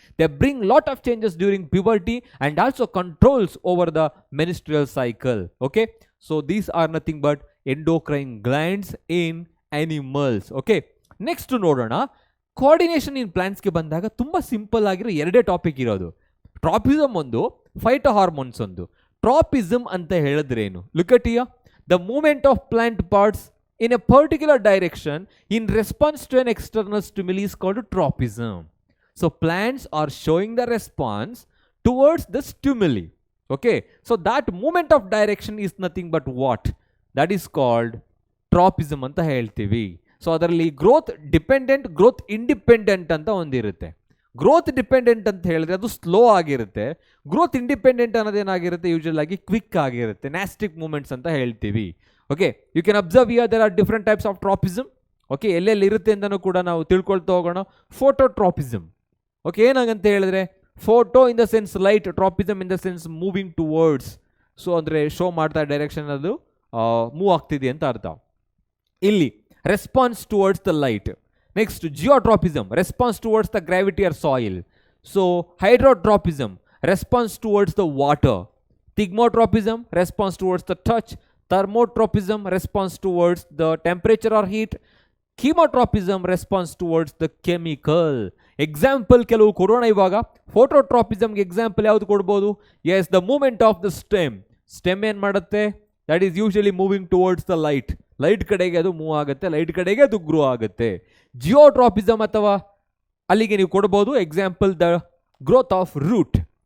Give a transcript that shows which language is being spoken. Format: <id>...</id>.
<en>They bring lot of changes during puberty and also controls over the menstrual cycle. Okay, so these are nothing but endocrine glands in animals.</en> <kn>Okay, next ನೋಡೋಣ. Coordination ಇನ್ ಪ್ಲಾಂಟ್ಸ್ಗೆ ಬಂದಾಗ ತುಂಬ simple ಆಗಿರೋ 2 topic ಇರೋದು. Tropism ಒಂದು, phyto hormones ಒಂದು. Tropism ಅಂತ ಹೇಳಿದ್ರೇನು?</kn> <en>Look at here, the movement of plant parts in a particular direction in response to an external stimuli is called tropism. So plants are showing the response towards the stimuli. Okay, so that movement of direction is nothing but what? That is called tropism</en> <kn>anta heltivi. So adaralli growth dependent, growth independent anta ondirutte. Growth dependent ಅಂತ ಹೇಳಿದ್ರೆ ಅದು slow ಆಗಿರುತ್ತೆ. Growth independent ಅನ್ನೋದೇನಾಗಿರುತ್ತೆ, usual ಆಗಿ quick ಆಗಿರುತ್ತೆ, ನ್ಯಾಸ್ಟಿಕ್ moments ಅಂತ ಹೇಳ್ತೀವಿ.</kn> <en>Okay, you can observe here there are different types of tropism. Okay,</en> <kn>ಎಲ್ಲೆಲ್ಲಿ ಇರುತ್ತೆ ಅಂತಲೂ ಕೂಡ ನಾವು ತಿಳ್ಕೊಳ್ತಾ ಹೋಗೋಣ.</kn> <en>Phototropism. Okay,</en> <kn>ಏನಾಗಂತ ಹೇಳಿದ್ರೆ</kn> <en>Photo in the sense light, tropism in the sense moving towards.</en> <kn>So ಅಂದರೆ ಶೋ ಮಾಡ್ತಾ ಡೈರೆಕ್ಷನ್ ಅದು ಮೂವ್ ಆಗ್ತಿದೆ ಅಂತ ಅರ್ಥ.</kn> <en>ಇಲ್ಲಿ response towards the light. Next, geotropism, response towards the gravity or soil. So, hydrotropism, response towards the water. Thigmotropism, response towards the touch. Thermotropism, response towards the temperature or heat. Chemotropism, response towards the chemical.</en> <kn>Example ಕೆಲವು ಕೊಡೋಣ ಇವಾಗ. ಫೋಟೋಟ್ರಾಪಿಸಮ್ಗೆ example ಯಾವುದು ಕೊಡ್ಬೋದು?</kn> <en>Yes, the movement of the stem.</en> <kn>Stem ಏನು ಮಾಡುತ್ತೆ?</kn> <en>That is usually moving towards the light.</en> <kn>Light ಕಡೆಗೆ ಅದು move ಆಗುತ್ತೆ, ಲೈಟ್ ಕಡೆಗೆ ಅದು ಗ್ರೋ ಆಗುತ್ತೆ. ಜಿಯೋಟ್ರಾಪಿಸಮ್ ಅಥವಾ ಅಲ್ಲಿಗೆ ನೀವು ಕೊಡ್ಬೋದು example</kn> <en>The growth of root.</en>